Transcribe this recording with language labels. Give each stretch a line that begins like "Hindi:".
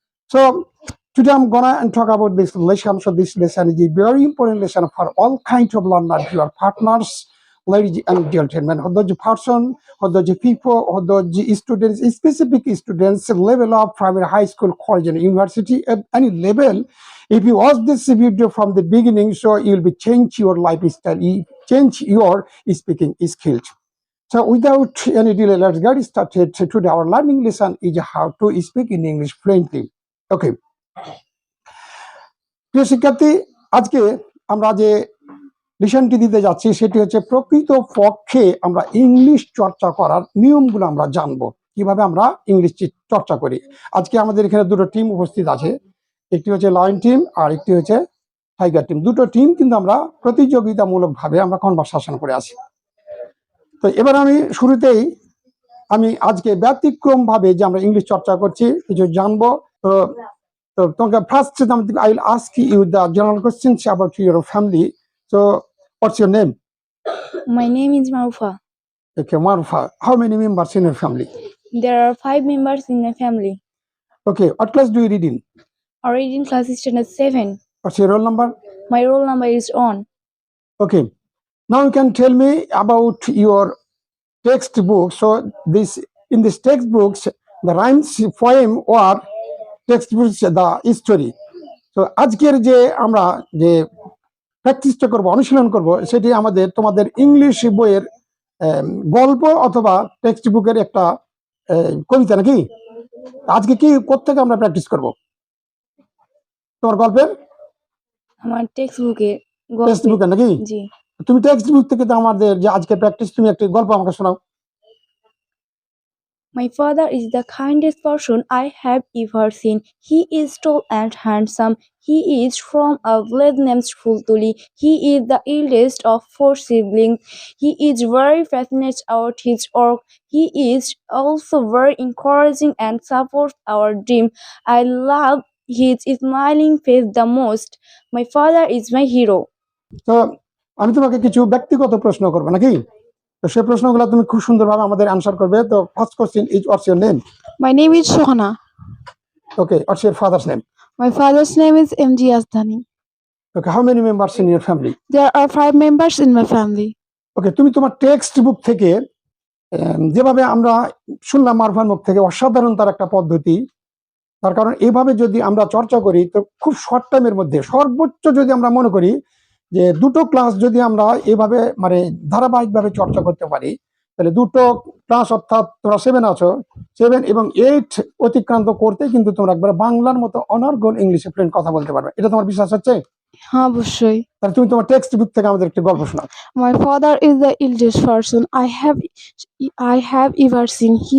English: So today I'm gonna talk about this lesson. So this lesson is a very important lesson for all kinds of learners, your partners, ladies and gentlemen, or those person, or those people, or those students, specific students, level of primary, high school, college, and university, at any level. If you watch this video from the beginning, so you'll be change your lifestyle, change your speaking skills. So without any delay, let's get started. Today our learning lesson is how to speak in English fluently. Okay.
Bangla: প্রিয় শিক্ষার্থী, আজকে আমরা যে লিসনটি দিতে যাচ্ছি সেটি হচ্ছে প্রকৃত পক্ষে আমরা ইংলিশ চর্চা করার নিয়মগুলো আমরা জানবো, কিভাবে আমরা ইংলিশ চর্চা করি। আজকে আমাদের এখানে দুটো টিম উপস্থিত আছে, একটি হচ্ছে লায়ন টিম আর একটি হচ্ছে টাইগার টিম। দুটো টিম কিন্তু আমরা প্রতিযোগিতামূলক ভাবে আমরা কনভারসেশন করে আছি। তো এবার আমি শুরুতেই আজকে ব্যতিক্রম ভাবে যে আমরা ইংলিশ চর্চা করছি কিছু জানবো। তো তোমাকে
English: First I will ask you the general questions about your family. So what's your name? My name is Marufa. Okay, Marufa. How many members in your family? There are 5 members in my family. Okay, what class do you read in? I read in class standard 7. What's your roll number? My roll number is on. Okay, now you can tell me about your textbook. So in this textbooks, the rhymes, poem or textbooks, the story.
Bangla: So আজকের যে আমরা যে প্র্যাকটিসটা করব, অনুশীলন করব, সেটি আমাদের তোমাদের ইংলিশ বইয়ের গল্প অথবা টেক্সট বুকের একটা কবিতা নাকি? আজকে কি কোত্থেকে আমরা প্র্যাকটিস করব? তোমার গল্পের আমার টেক্সট বুকে টেক্সট গল্পে বুকে নাকি? জি। তুমি টেক্সট বুক থেকে তো আমাদের যে আজকে প্র্যাকটিস, তুমি একটা গল্প আমাকে শোনাও।
English: My father is the kindest person I have ever seen. He is tall and handsome. He is from a village named Fultuli. He is the eldest of 4 siblings. He is very passionate about his work. He is also very encouraging and supports our dream. I love his smiling face the most. My father is my hero.
Bangla: তো আমি তোমাকে কিছু ব্যক্তিগত প্রশ্ন করবো নাকি? তো সেই প্রশ্নগুলো তুমি খুব সুন্দরভাবে আমাদের আনসার করবে।
English: তো first question is what's your name? My name is Shohana. Okay, what's your father's name? My father's name is MG Asdani. Okay, how many members in your family? There are 5 members in my family.
Bangla: ওকে, তুমি তোমার text book থেকে যেভাবে আমরা শুনলাম মারফার মুখ থেকে, অসাধারণ তার একটা পদ্ধতি। তার কারণ এইভাবে যদি আমরা চর্চা করি তো খুব শর্ট টাইমের মধ্যে সর্বোচ্চ যদি আমরা মনে করি যে 2টো ক্লাস যদি আমরা এভাবে মানে ধারাবাহিকভাবে চর্চা করতে পারি, তাহলে 2টো ক্লাস অর্থাৎ তোমরা 7 আছো, 7 এবং 8 অতিক্রান্ত করতে কিন্তু তোমরা একবার বাংলার মতো অনর্গল ইংলিশে ফ্লুয়েন্ট কথা বলতে পারবে। এটা তোমার বিশ্বাস হচ্ছে? হ্যাঁ, অবশ্যই। তাহলে তুমি তোমার টেক্সট বুক থেকে আমাদের একটা গল্প শোনাও।
English: My father is the eldest person I have ever seen.